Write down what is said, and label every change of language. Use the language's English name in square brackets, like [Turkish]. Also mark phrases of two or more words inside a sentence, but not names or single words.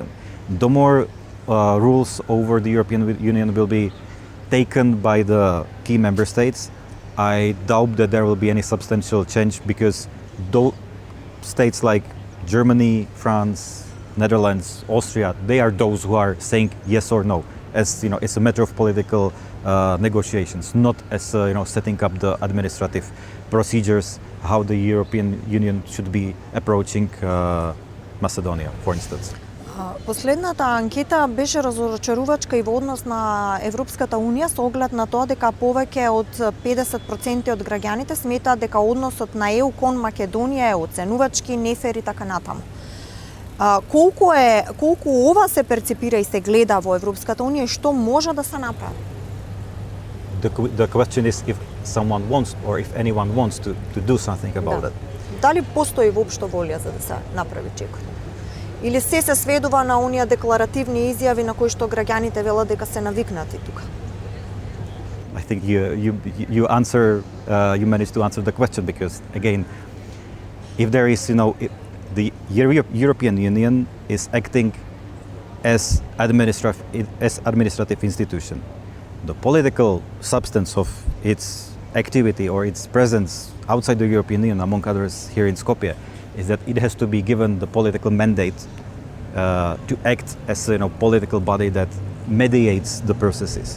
[English] The more rules over the European Union will be taken by the key member states, I doubt that there will be any substantial change, because those states like Germany, France, Netherlands, Austria, they are those who are saying yes or no. As it's a matter of political negotiations, not as setting up the administrative procedures how the European Union should be approaching Macedonia, for instance. [Macedonian] Последната анкета беше разочарувачка и во однос на Европската Унија, со оглед на тоа дека повеќе од 50% од граѓаните сметаат дека односот на ЕУ кон Македонија е оценувачки, нефер и така натаму. Колку ова се перцепира и се гледа во Европската Унија и што може да се направи? [English] The question is if someone wants or if anyone wants to do something about it. [Macedonian] Дали постои воопшто волја за да се направи чекор? Или се сведува на оние декларативни изјави на кои што граѓаните велат дека се навикнати тука? [English] I think you managed to answer the question, because again, if there is the European Union is acting as administrative institution. The political substance of its activity or its presence outside the European Union, among others here in Skopje, is that it has to be given the political mandate to act as a political body that mediates the processes.